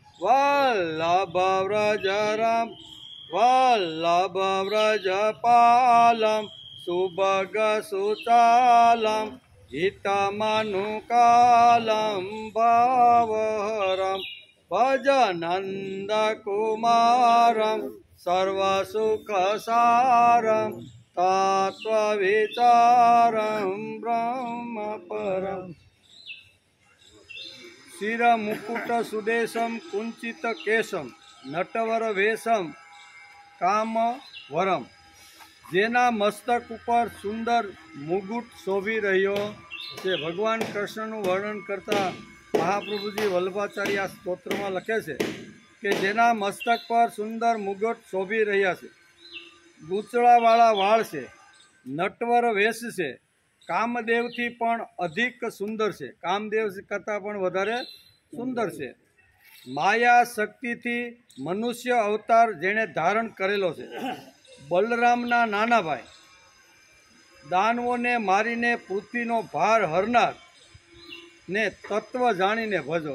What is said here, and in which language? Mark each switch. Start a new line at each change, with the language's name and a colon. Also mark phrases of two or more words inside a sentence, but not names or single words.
Sanskrit: वल्लभव्रजपालं सुभगसुचालं हितमनुकालं भावहरं भजनन्दकुमारं सर्वसुखसारं तत्त्वविचारं ब्रह्मपरम्। शिरमुकुटसुदेशं कुञ्चितकेशं नटवरवेशं कामवरम
Gujarati: જેના મસ્તક પર સુંદર મુકુટ શોભી રહ્યો છે। ભગવાન કૃષ્ણનું વર્ણન કરતા મહાપ્રભુજી વલ્લભાચાર્ય આ સ્તોત્રમાં લખે છે કે જેના મસ્તક પર સુંદર મુગટ શોભી રહ્યા છે, ગૂંચળાવાળા વાળ છે, નટવર વેશ છે, કામદેવથી પણ અધિક સુંદર છે, કામદેવ કરતાં પણ વધારે સુંદર છે, માયા શક્તિથી મનુષ્ય અવતાર જેણે ધારણ કરેલો છે, બલરામના નાના ભાઈ, દાનવોને મારીને પૃથ્વીનો ભાર હરનાર ને તત્વ જાણીને ભજો।